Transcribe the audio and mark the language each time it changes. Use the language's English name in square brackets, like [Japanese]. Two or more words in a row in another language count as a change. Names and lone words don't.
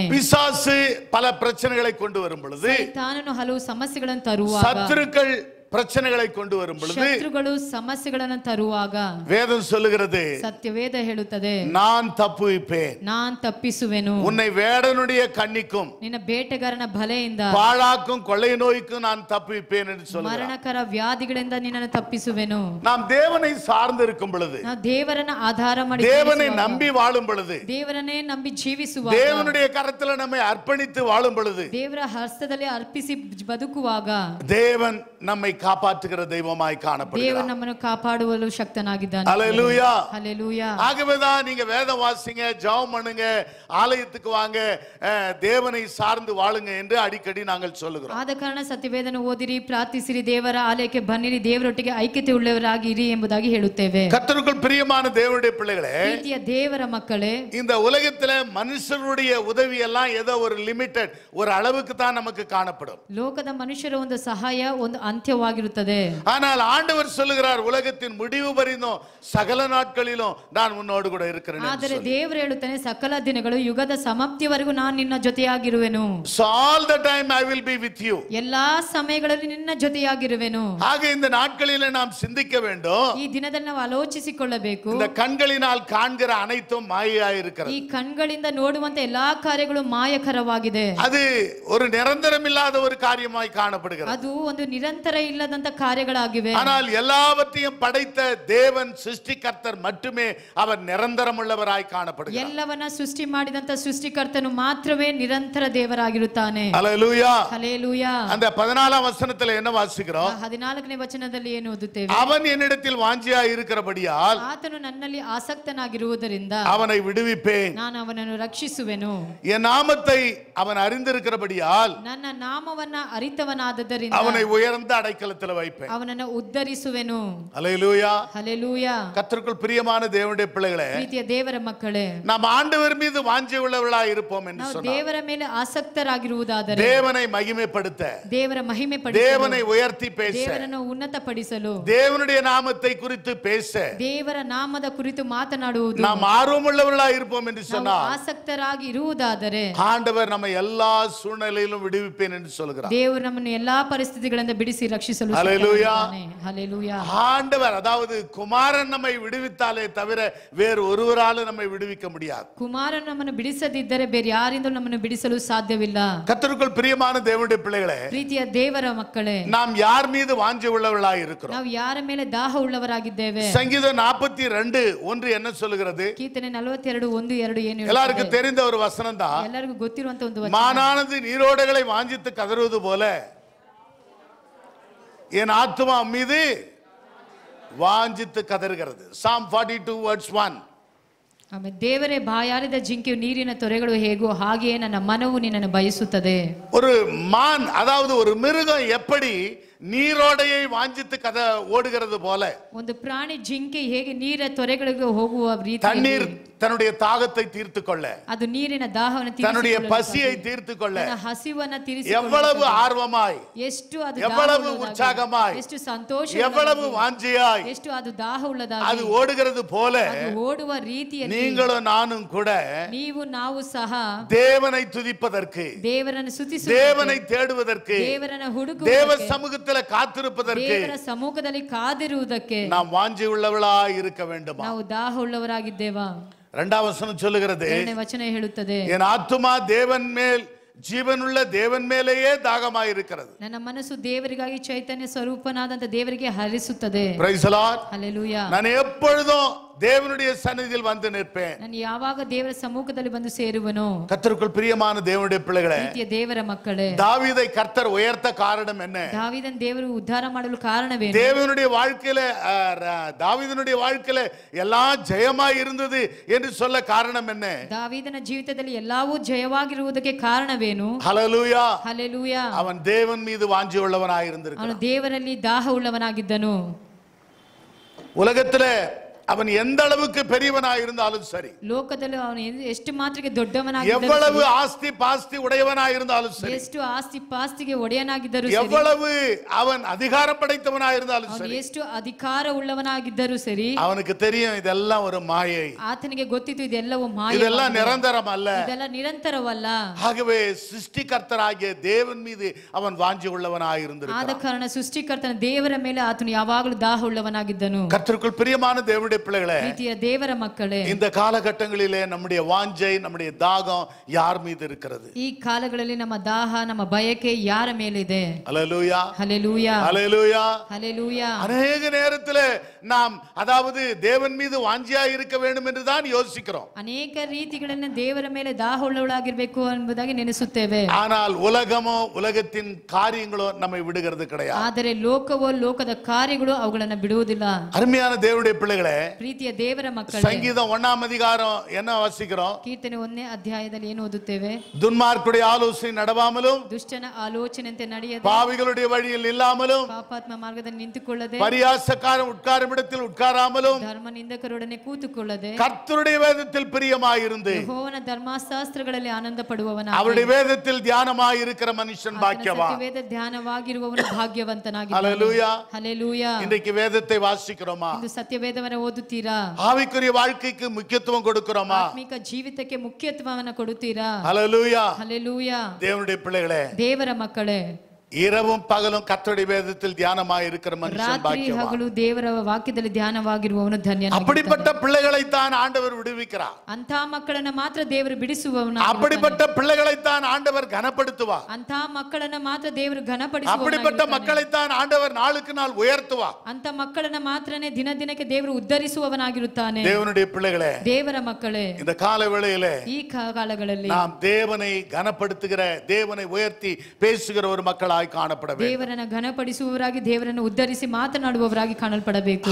[Tamil] பிசாசு பல பிரச்சனைகளை கொண்டு வரும் பொழுது [Kannada] ಸೈತಾನನು ಹಲವು ಸಮಸ್ಯೆಗಳನ್ನು ತರುವಾಗ [Tamil] சத்துருக்கள் பிரச்சனைகளை கொண்டு வரும் பொழுது [Kannada] ಶತ್ರುಗಳು ಸಮಸ್ಯೆಗಳನ್ನು ತರುವಾಗ [Tamil] வேதம் சொல்லுகிறது, [Kannada] ಸತ್ಯವೇದ ಹೇಳುತ್ತದೆ, [Tamil] நான் தப்புவிப்பேன், [Kannada] ನಾನ್ ತಪ್ಪಿಸುವೆನು, [Tamil] உன்னை வேடனுடைய கண்ணிக்கும் [Kannada] ನಿನ್ನ ಬೇಟೆಗಾರನ ಬಲೆಯಿಂದ [Tamil] பாழாக்கும் கொள்ளை நோய்க்கும் நான் தப்புவிப்பேன் என்று சொல்லுகிறார். [Kannada] ಮರಣಕರ ವ್ಯಾಧಿಗಳಿಂದ ನಿನ್ನನ್ನು ತಪ್ಪಿಸುವೆನು. [Tamil] நாம் தேவனை சார்ந்து இருக்கும் பொழுது, [Kannada] ನಾವು ದೇವರನ್ನ ಆಧಾರ ಮಾಡಿ [Tamil] தேவனை நம்பி வாழும் பொழுது, [Kannada] ದೇವರನ್ನೇ ನಂಬಿ ಜೀವಿಸುವಾಗ, [Tamil] தேவனுடைய கரத்தில் நம்மை அர்ப்பணித்து வாழும் பொழுது, [Kannada] ದೇವರ ಹಸ್ತದಲ್ಲಿ ಅರ್ಪಿಸಿ ಬದುಕುವಾಗ [Tamil] தேவன் நம்மை காப்பாற்றுகிற தெய்வமாய் காணப்படுகிறார். [Kannada] ದೇವರು ನಮ್ಮನ್ನು ಕಾಪಾಡುವಲು ಶಕ್ತನಾಗಿದ್ದಾನೆ. [Tamil] ஹல்லேலூயா. ஹல்லேலூயா. ஆகவேதான் நீங்க வேதம் வாசிங்க, ஜெபம் பண்ணுங்க, ஆலயத்துக்கு வாங்க, தேவனை சார்ந்து வாழுங்க என்று அடிக்கடி நாங்கள் சொல்லுகிறோம். [Kannada] ಆದ ಕಾರಣ ಸತ್ಯವೇದನ ಓದಿರಿ, ಪ್ರಾರ್ಥಿಸಿರಿ, ದೇವರ ಆಲಯಕ್ಕೆ ಬನ್ನಿರಿ, ದೇವರೊಟ್ಟಿಗೆ ಐಕ್ಯತೆ ಉಳ್ಳವರಾಗಿರಿ ಎಂಬುದಾಗಿ ಹೇಳುತ್ತೇವೆ. [Tamil] கர்த்தருக்குள் பிரியமான தேவனுடைய பிள்ளைகளே, [Kannada] ಪ್ರೀತಿಯ ದೇವರ ಮಕ್ಕಳೇ, [Tamil] இந்த உலகத்துல மனுஷருடைய உதவி எல்லாம் ஏதோ ஒரு லிமிட்டட் ஒரு அளவுக்கு தான் நமக்கு காணப்படும். [Kannada] ಲೋಕದ ಮನುಷ್ಯರ ಒಂದು ಸಹಾಯ ಒಂದು ಅಂತ್ಯವಾಗಿರುತ್ತದೆ. [Tamil] ஆனால் ஆண்டவர் சொல்லுகிறார், உலகத்தின் முடிவு பரிந்தும் சகல நாட்களிலும் நான் உன்னோடு கூட இருக்கிறேன். [Kannada] ಆದರೆ ದೇವರು ಹೇಳುತ್ತಾನೆ, ಸಕಲ ದಿನಗಳು ಯುಗದ ಸಮಾಪ್ತಿಯವರೆಗೂ ನಾನು ನಿನ್ನ ಜೊತೆಯಾಗಿರುವೆನು. [English] So all the time I will be with you. [Kannada] ಎಲ್ಲಾ ಸಮಯಗಳಲ್ಲಿ ನಿನ್ನ ಜೊತೆಯಾಗಿರುವೆನು. [Tamil] ஆக இந்த நாட்களிலே நாம் சிந்திக்க வேண்டும். [Kannada] ಈ ದಿನದಲ್ಲಿ ನಾವು ಆಲೋಚಿಸಿಕೊಳ್ಳಬೇಕು. [Tamil] இந்த கண்களினால் காண்கிற அனைத்தும் மாயையாய் இருக்கிறது. [Kannada] ಈ ಕಣ್ಗಳಿಂದ ನೋಡುವಂತ ಎಲ್ಲಾ ಕಾರ್ಯಗಳು ಮಾಯಕರವಾಗಿದೆ. [Tamil] அது ஒரு நிரந்தரம் இல்லாத ஒரு காரியமாய் காணப்படுகிறது. [Kannada] ಅದು ಒಂದು ನಿರಂತರ ಇಲ್ಲದಂತ ಕಾರ್ಯಗಳಾಗಿವೆ. [Tamil] ஆனால் எல்லாவற்றையும் படைத்த தேவன் சிருஷ்டிகர்த்தர் மட்டுமே அவர் நிரந்தரம் உள்ளவராய் காணப்படுகிறார். [Kannada] ಎಲ್ಲವನ್ನ ಸೃಷ್ಟಿ ಮಾಡಿದಂತ ಸೃಷ್ಟಿಕರ್ತನು ಮಾತ್ರವೇ ನಿರಂತರ ದೇವರಾಗಿರುತ್ತಾನೆ. [Tamil] ஹல்லேலூயா. [Kannada] ಹಲ್ಲೇಲೂಯಾ. [Tamil] அந்த 14ஆம் வசனத்துல என்ன வாசிக்கிறோம்? [Kannada] 14ನೇ ವಚನದಲ್ಲಿ ಏನು ಓದುತ್ತೇವೆ? [Tamil] அவன் என்னிடத்தில் வாஞ்சியாய் இருக்கிறபடியால் [Kannada] ಆತನು ನನ್ನಲ್ಲಿ ಆಸಕ್ತನಾಗಿರುವುದರಿಂದ [Tamil] அவனை விடுவிப்பேன். [Kannada] ನಾನು ಅವನನ್ನು ರಕ್ಷಿಸುವೆನು. [Tamil] என் நாமத்தை அவன் அறிந்திருக்கிறபடியால் [Kannada] ನನ್ನ ನಾಮವನ್ನ ಅರಿತವನಾದದರಿಂದ [Tamil] அவனை உயர்ந்த உயர்ந்த அடைக்கலத்துல வைப்பேன். [Kannada] ಅವನನ್ನು ಉದ್ಧರಿಸುವೆನು. [Tamil] அல்லேலூயா. ஹல்லேலூயா. கர்த்தருக்குள் பிரியமான தேவனுடைய பிள்ளைகளே, [Kannada] ಪ್ರೀತಿಯ ದೇವರ ಮಕ್ಕಳೇ, [Tamil] நாம் ஆண்டவர் மீது வாஞ்சை உள்ளவர்களாய் இருப்போம் என்று [Kannada] ನಾವು [Tamil] சொன்னார். [Kannada] ದೇವರ ಮೇಲೆ ಆಸಕ್ತರಾಗಿರುವುದಾದರೆ [Tamil] தேவனை மகிமைப்படுத்த, [Kannada] ದೇವರ ಮಹಿಮೆ ಪಡಿಸಲು, [Tamil] தேவனை உயர்த்தி பேச, [Kannada] ದೇವರನ್ನು ಉನ್ನತಪಡಿಸಲು, [Tamil] தேவனுடைய நாமத்தை குறித்து பேச [Kannada] ದೇವರ ನಾಮದ ಕುರಿತು ಮಾತನಾಡುವುದು [Tamil] நாம் ஆர்வமுள்ளவர்களாய் இருப்போம் என்று [Kannada] ನಾವು [Tamil] சொன்னார். [Kannada] ಆಸಕ್ತರಾಗಿ ಇರುವುದಾದರೆ [Tamil] ஆண்டவர் நம்ம எல்லா சூழ்நிலையிலும் விடுவிப்பேன் என்று சொல்கிறார். [Kannada] ದೇವರು ನಮ್ಮನ್ನು ಎಲ್ಲಾ ಪರಿಸ್ಥಿತಿಗಳಿಂದ ಬಿಡಿಸಿ ರಕ್ಷಿಸಲು [Tamil] ஹல்லேலூயா. [Kannada] ಸಿದ್ಧನಾಗಿದ್ದಾನೆ. [Tamil] ஹல்லேலூயா. ஆண்டவர், அதாவது குமாரன் நம்மை விடுவித்தாலே தவிர வேறு ஒருவராலும் நம்மை விடுவிக்க முடியாது. [Kannada] ಕುಮಾರನು ನಮ್ಮನ್ನು ಬಿಡಿಸದಿದ್ದರೆ ಬೇರೆ ಯಾರಿಂದಲೂ ನಮ್ಮನ್ನು ಬಿಡಿಸಲು ಸಾಧ್ಯವಿಲ್ಲ. [Tamil] கர்த்தருக்குள் பிரியமான தேவனுடைய பிள்ளைகளே, [Kannada] ಪ್ರೀತಿಯ ದೇವರ ಮಕ್ಕಳೇ, [Tamil] நாம் யார் மீது வாஞ்சை உள்ளவர்களாய் இருக்கிறோம்? [Kannada] ನಾವು ಯಾರ ಮೇಲೆ ದಾಹ ಉಳ್ಳವರಾಗಿದ್ದೇವೆ? [Tamil] சங்கீதம் 42:1 என்ன சொல்லுகிறது? [Kannada] ಕೀರ್ತನೆ 42:1-2 ಏನು [Tamil] எல்லாருக்கும் [Kannada] ಹೇಳುತ್ತದೆ? [Tamil] தெரிந்த ஒரு வசனம் தான். [Kannada] ಎಲ್ಲರಿಗೂ ಗೊತ್ತಿರುವಂತ ಒಂದು ವಚನ. [Tamil] மானானது நீரோடைகளை வாஞ்சித்து கதறுவது போல என் ஆத்துமா மீது வாஞ்சித்து கதறுகிறது. [English] Psalm 42:1. [Kannada] ಆಮೇಲೆ ದೇವರೇ ಬಾಯಾರಿದ ಜಿಂಕೆಯು ನೀರಿನ ತೊರೆಗಳು ಹೇಗೋ ಹಾಗೆಯೇ ನನ್ನ ಮನವು ನಿನ್ನನ್ನು ಬಯಸುತ್ತದೆ. [Tamil] ஒரு மான், அதாவது ஒரு மிருகம் எப்படி நீரோடையை வாஞ்சித்து ஓடுகிறது போல, [Kannada] ಒಂದು ಪ್ರಾಣಿ ಜಿಂಕೆ ಹೇಗೆ ನೀರ ತೊರೆಗಳಿಗೆ ಹೋಗುವ ರೀತಿ [Tamil] தண்ணீர் தன்னுடைய தாகத்தை தீர்த்து கொள்ள, [Kannada] ಅದು ನೀರಿನ ದಾಹವನ್ನು [Tamil] தன்னுடைய பசியை தீர்த்து கொள்ள [Kannada] ಹಸಿವನ್ನ [Tamil] எவ்வளவு ஆர்வமாய், [Kannada] ಎಷ್ಟು ಅದು [Tamil] எவ்வளவு உற்சாகமாய், [Kannada] ಎಷ್ಟು ಸಂತೋಷ, [Tamil] எவ்வளவு வாஞ்சியாய் [Kannada] ಎಷ್ಟು ಅದು ದಾಹ ಉಳ್ಳದಾಗಿ [Tamil] அது ஓடுகிறது போல [Kannada] ಅದು ಓಡುವ ರೀತಿಯಲ್ಲಿ [Tamil] நீங்களும் நானும் கூட [Kannada] ನೀವು ನಾವು ಸಹ [Tamil] தேவனை துதிப்பதற்கு, [Kannada] ದೇವರನ್ನು ಸ್ತುತಿಸುವ, [Tamil] தேவனை தேடுவதற்கு, [Kannada] ದೇವರನ್ನು [Tamil] தேவ [Kannada] ಹುಡುಕುವುದಕ್ಕೆ, [Tamil] சமூகத்தில் காத்திருப்பதற்கு [Kannada] ದೇವರ ಸಮ್ಮುಖದಲ್ಲಿ ಕಾದಿರುವುದಕ್ಕೆ [Tamil] நாம் வாஞ்சி உள்ளவர்களாய் இருக்க வேண்டுமா? [Kannada] ನಾವು ದಾಹ ಉಳ್ಳವರಾಗಿದ್ದೇವಾ? [Tamil] இரண்டாம் வசனம் சொல்லுகிறது, [Kannada] ಎರಡನೇ ವಚನ ಹೇಳುತ್ತದೆ, [Tamil] என் ஆத்துமா தேவன் மேல், ஜீவனுள்ள தேவன் மேலேயே தாகமாய் இருக்கிறது. [Kannada] ನನ್ನ ಮನಸ್ಸು ದೇವರಿಗಾಗಿ ಚೈತನ್ಯ ಸ್ವರೂಪನಾದಂತ ದೇವರಿಗೆ ಹರಿಸುತ್ತದೆ. [English] Praise the Lord. [Kannada] ಹಲ್ಲೆಲೂಯಾ. [Tamil] நான் எப்பொழுதும் தேவனுடைய சந்நிதியில் வந்து நிற்பேன். [Kannada] ನಾನು ಯಾವಾಗ ದೇವರ ಸಮ್ಮುಖದಲ್ಲಿ ಬಂದು ಸೇರುವನೋ? [Tamil] கர்த்தருக்குள் பிரியமான தேவனுடைய பிள்ளைகளே, [Kannada] ಪ್ರೀತಿಯ ದೇವರ ಮಕ್ಕಳೇ, [Tamil] தாவீதை கர்த்தர் உயர்த்த காரணம் என்ன? [Kannada] ದಾವೀದನ ದೇವರು ಉದ್ಧಾರ ಮಾಡಲು ಕಾರಣವೇನು? [Tamil] தேவனுடைய வாழ்க்கையில, தாவீதனுடைய வாழ்க்கையில எல்லாம் ஜெயமாய் இருந்தது என்று சொல்ல காரணம் என்ன? [Kannada] ದಾವೀದನ ಜೀವಿತದಲ್ಲಿ ಎಲ್ಲವೂ ಜಯವಾಗಿರುವುದಕ್ಕೆ ಕಾರಣವೇನು? [Tamil] ஹல்லேலூயா. [Kannada] ಹಲ್ಲೆಲೂಯಾ. [Tamil] அவன் தேவன் மீது வாஞ்சி உள்ளவனாய் [Kannada] ಅವನು [Tamil] இருந்திருக்கிறான். [Kannada] ದೇವರಲ್ಲಿ ದಾಹ ಉಳ್ಳವನಾಗಿದ್ದನು. [Tamil] உலகத்துல அவன் எந்த அளவுக்கு பெரியவனாய் இருந்தாலும் சரி, [Kannada] ಲೋಕದಲ್ಲಿ ಅವನು ಎಷ್ಟು ಮಾತ್ರಕ್ಕೆ ದೊಡ್ಡವನಾಗಿದ್ದರೂ, [Tamil] எவ்வளவு ஆஸ்தி பாஸ்தி உடையவனாய் இருந்தாலும் சரி, [Kannada] ಎಷ್ಟು ಆಸ್ತಿ ಪಾಸ್ತಿಗೆ ಒಡೆಯನಾಗಿದ್ದರೂ ಸರಿ, [Tamil] எவ்வளவு அவன் அதிகாரம் படைத்தவனாய் இருந்தாலும் [Kannada] ಅವನು [Tamil] சரி, [Kannada] ಎಷ್ಟು ಅಧಿಕಾರ ಉಳ್ಳವನಾಗಿದ್ದರೂ ಸರಿ, [Tamil] அவனுக்கு தெரியும் இதெல்லாம் ஒரு மாயை, [Kannada] ಆತನಿಗೆ ಗೊತ್ತಿತ್ತು ಇದೆಲ್ಲವೂ ಮಾಯ, [Tamil] இதெல்லாம் நிரந்தரம் அல்ல. [Kannada] ಇದೆಲ್ಲ ನಿರಂತರವಲ್ಲ. [Tamil] ஆகவே சிருஷ்டிகர்த்தராகிய தேவன் மீது அவன் வாஞ்சி உள்ளவனாய் [Kannada] ಆದ [Tamil] இருந்திருக்கிறான். [Kannada] ಕಾರಣ ಸೃಷ್ಟಿಕರ್ತನ ದೇವರ ಮೇಲೆ ಆತನು ಯಾವಾಗಲೂ ದಾಹ ಉಳ್ಳವನಾಗಿದ್ದನು. [Tamil] கர்த்தருக்குள் பிரியமான தேவனுடைய பிள்ளைகளே, [Kannada] ಪ್ರೀತಿಯ ದೇವರ ಮಕ್ಕಳೇ, [Tamil] இந்த காலகட்டங்களிலே நம்முடைய வாஞ்சை, நம்முடைய தாகம் யார் மீது இருக்கிறது? [Kannada] ಈ ಕಾಲಗಳಲ್ಲಿ ನಮ್ಮ ದಾಹ, ನಮ್ಮ ಬಯಕೆ ಯಾರ ಮೇಲಿದೆ? [Tamil] அல்லேலூயா. [Kannada] ಹಲ್ಲೆಲೂಯಾ. [Tamil] அல்லேலூயா. [Kannada] ಹಲ್ಲೆಲೂಯಾ. [Tamil] அநேக நேரத்தில் நாம், அதாவது தேவன் மீது வாஞ்சியாய் இருக்க வேண்டும் என்று தான் யோசிக்கிறோம். [Kannada] ಅನೇಕ ರೀತಿಗಳನ್ನು ದೇವರ ಮೇಲೆ ದಾಹ ಉಳ್ಳವಳಾಗಿರ್ಬೇಕು ಎಂಬುದಾಗಿ ನೆನೆಸುತ್ತೇವೆ. [Tamil] ஆனால் உலகமோ உலகத்தின் காரியங்களோ நம்மை விடுகிறது கிடையாது. [Kannada] ಆದರೆ ಲೋಕವೋ ಲೋಕದ ಕಾರ್ಯಗಳು ಅವುಗಳನ್ನು ಬಿಡುವುದಿಲ್ಲ. [Tamil] அருமையான தேவனுடைய பிள்ளைகளே, [Kannada] ಪ್ರೀತಿಯ ದೇವರ ಮಕ್ಕಳೇ, [Tamil] சங்கீதம் 1ஆம் அதிகாரம் என்ன வாசிக்கிறோம்? [Kannada] ಕೀರ್ತನೆ 1ನೇ ಅಧ್ಯಾಯದಲ್ಲಿ ಏನು ಓದುತ್ತೇವೆ? [Tamil] துன்மார்க்குடைய ஆலோசனை நடவாமலும், [Kannada] ದುಷ್ಟನ ಆಲೋಚನೆಯಂತೆ ನಡೆಯದೆ, [Tamil] பாவிகளுடைய வழியில் இல்லாமலும், [Kannada] ಪಾಪಾತ್ಮ ಮಾರ್ಗದಲ್ಲಿ ನಿಂತುಕೊಳ್ಳದೆ, [Tamil] பரியாசக்காரன் உட்காரும் இடத்தில் உட்காராமலும், [Kannada] ಧರ್ಮ ನಿಂದಕರೊಡನೆ ಕೂತುಕೊಳ್ಳದೆ, [Tamil] கர்த்தருடைய வேதத்தில் பிரியமாயிருந்து [Kannada] ಯೆಹೋವನ ಧರ್ಮಶಾಸ್ತ್ರಗಳಲ್ಲಿ ಆನಂದ ಪಡುವವನಾಗಿ, [Tamil] அவருடைய வேதத்தில் தியானமாய் இருக்கிற மனுஷன் பாக்கியவான். [Kannada] ಸತ್ಯವೇದ ಧ್ಯಾನವಾಗಿರುವವನು ಭಾಗ್ಯವಂತನಾಗಿದ್ದಾನೆ. [Tamil] ஹல்லேலூயா. [Kannada] ಹಲ್ಲೆಲೂಯಾ. [Tamil] இன்றைக்கு வேதத்தை வாசிக்கிறோமா? [Kannada] ಇಂದು ಸತ್ಯವೇದವನ್ನು ಓದುತ್ತೀರಾ? [Tamil] ஆவிக்குரிய வாழ்க்கைக்கு முக்கியத்துவம் கொடுக்கிறோமா? [Kannada] ಆತ್ಮಿಕ ಜೀವಿತಕ್ಕೆ ಮುಖ್ಯತ್ವವನ್ನು ಕೊಡುತ್ತೀರಾ? [Tamil] ஹல்லேலூயா. [Kannada] ಹಲ್ಲೆಲೂಯಾ. [Tamil] தேவனுடைய பிள்ளைகளே, [Kannada] ದೇವರ ಮಕ್ಕಳೇ, [Tamil] இரவும் பகலும் கர்த்தருடைய வேதத்தில் தியானமாய் இருக்கிற மனுஷன் [Kannada] ರಾತ್ರಿ [Tamil] பாக்கியவான். [Kannada] ಹಗಲು ದೇವರ ವಾಕ್ಯದಲ್ಲಿ ಧ್ಯಾನವಾಗಿರುವವನು ಧನ್ಯನಾಗಿದ್ದಾನೆ. [Tamil] அப்படிப்பட்ட பிள்ளைகளைத்தான் ஆண்டவர் விடுவிக்கிறார். [Kannada] ಅಂತ ಮಕ್ಕಳನ್ನ ಮಾತ್ರ ದೇವರು ಬಿಡಿಸುವವನು. [Tamil] அப்படிப்பட்ட பிள்ளைகளைத்தான் ஆண்டவர் கனப்படுத்துவார். [Kannada] ಅಂತ ಮಕ್ಕಳನ್ನ ಮಾತ್ರ ದೇವರು [Tamil] அப்படிப்பட்ட [Kannada] ಘನಪಡಿಸುವವನು. [Tamil] மக்களைத்தான் ஆண்டவர் நாளுக்கு நாள் உயர்த்துவார். [Kannada] ಅಂತ ಮಕ್ಕಳನ್ನ ಮಾತ್ರನೇ ದಿನ ದಿನಕ್ಕೆ ದೇವರು ಉದ್ಧರಿಸುವವನಾಗಿರುತ್ತಾನೆ. [Tamil] தேவனுடைய பிள்ளைகளே, [Kannada] ದೇವರ ಮಕ್ಕಳೇ, [Tamil] இந்த கால வேளையிலே [Kannada] ಈ ಕಾಲಗಳಲ್ಲಿ [Tamil] நாம் தேவனை கனப்படுத்துகிற, தேவனை உயர்த்தி பேசுகிற ஒரு மக்களாய் மக்களாய் காணப்பட வேண்டும். [Kannada] ದೇವರನ್ನ ಘನಪಡಿಸುವವರಾಗಿ ದೇವರನ್ನು ಉದ್ಧರಿಸಿ ಮಾತನಾಡುವವರಾಗಿ ಕಾಣಲ್ಪಡಬೇಕು.